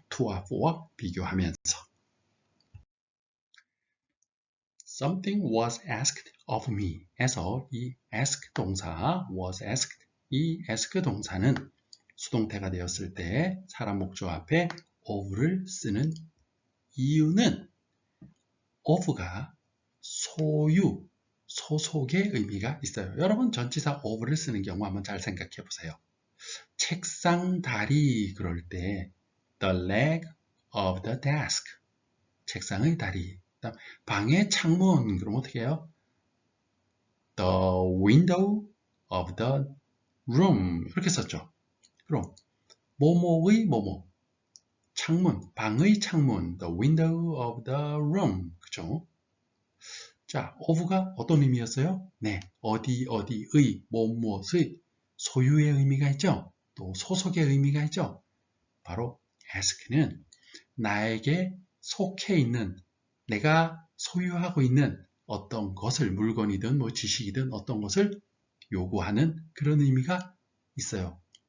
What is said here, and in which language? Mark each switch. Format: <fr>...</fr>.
<ko>to와 for와 비교하면서</ko> <en>Something was asked of me</en> <ko>에서 이 ask 동사 was asked, 이 ask 동사는 수동태가 되었을 때 사람 목적 앞에 of를 쓰는 이유는 of가 소유, 소속의 의미가 있어요. 여러분 전치사 of를 쓰는 경우 한번 잘 생각해 보세요. 책상 다리 그럴 때</ko> <en>the leg of the desk,</en> <ko>책상의 다리. 방의 창문 그럼 어떻게 해요?</ko> <en>the window of the room</en> <ko>이렇게 썼죠. 그럼 뭐뭐의 뭐뭐, 창문, 방의 창문,</ko> <en>the window of the room.</en> <ko>그쵸? 자, of가 어떤 의미였어요? 네, 어디의, 무엇의 소유의 의미가 있죠? 또 소속의 의미가 있죠? 바로 ask는 나에게 속해 있는, 내가 소유하고 있는 어떤 것을, 물건이든 뭐 지식이든 어떤 것을 요구하는 그런 의미가 있어요.</ko>